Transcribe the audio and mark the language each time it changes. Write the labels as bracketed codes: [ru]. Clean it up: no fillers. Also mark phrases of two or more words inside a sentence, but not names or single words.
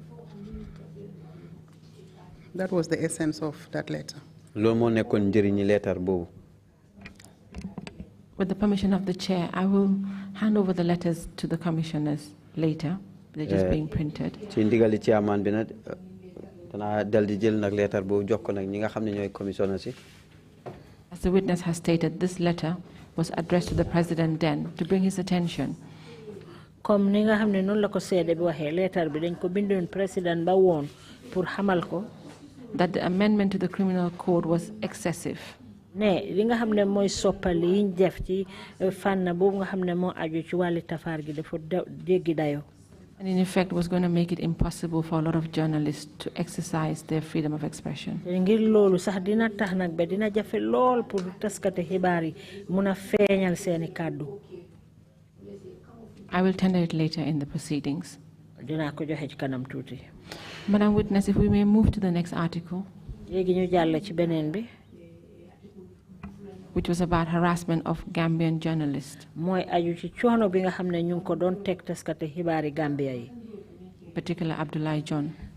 [en] That was the essence of that letter. [wo] Loolu moo nekkoon njëriñi letter boobu. [en] With the permission of the chair, I will hand over the letters to the commissioners later. They're just being printed. [wo] Ci ndigali chairman bi nag dana dal di jël nag letter boobu jox ko nag ñi nga xam ne ñooy commissioners yi. [en] As the witness has stated, this letter was addressed to the president then to bring his attention. [wo] Comme ni nga xam ne noonu la ko seede bi waxee letter bi dañ ko bindoon président ba woon pour xamal ko [en] that the amendment to the criminal code was excessive. [wo] Ne li nga xam ne mooy soppali yiñ def ci fànn boobu nga xam ne moo aju ci wàlli tafaar gi dafa jéggi dayo. [en] And in effect was going to make it impossible for a lot of journalists to exercise their freedom of expression. [wo] Ngir loolu sax dina tax nag ba dina jafe lool pour taskati xibaar yi mun a feeñal seeni kàddu. [en] I will tender it later in the proceedings. [wo] Dinaa ko joxe ci kanam tuuti. [en] Madam Witness, if we may move to the next article, which was about harassment of Gambian journalists, particularly Abdoulaye John.